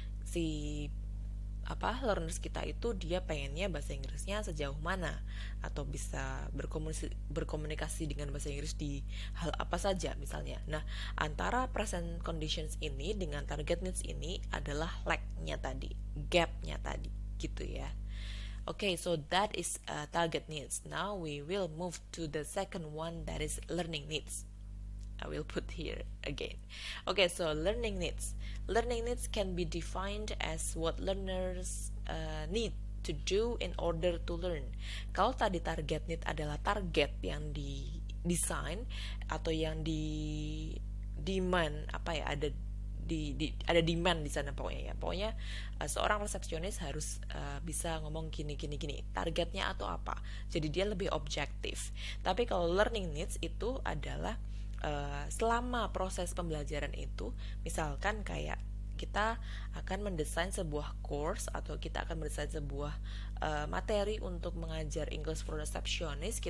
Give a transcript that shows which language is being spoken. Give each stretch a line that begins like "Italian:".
Indonesian: si learners kita itu dia pengennya bahasa Inggrisnya sejauh mana, atau bisa berkomunikasi dengan bahasa Inggris di hal apa saja misalnya. Nah, antara present conditions ini dengan target needs ini adalah lag-nya tadi, gap-nya tadi gitu ya.
English: Okay, so that is target needs. Now we will move to the second one, that is learning needs. I will put here again. Okay, so learning needs. Learning needs can be defined as what learners need to do in order to learn.
Indonesian: Kalau tadi target need adalah target yang didesain atau yang di demand ada ada demand di sana pokoknya ya. Pokoknya seorang resepsionis harus bisa ngomong gini. Targetnya atau apa. Jadi dia lebih objektif. Tapi kalau learning needs itu adalah selama proses pembelajaran itu, misalkan kayak kita akan mendesain sebuah course atau kita akan mendesain sebuah materi untuk mengajar English for Receptionist.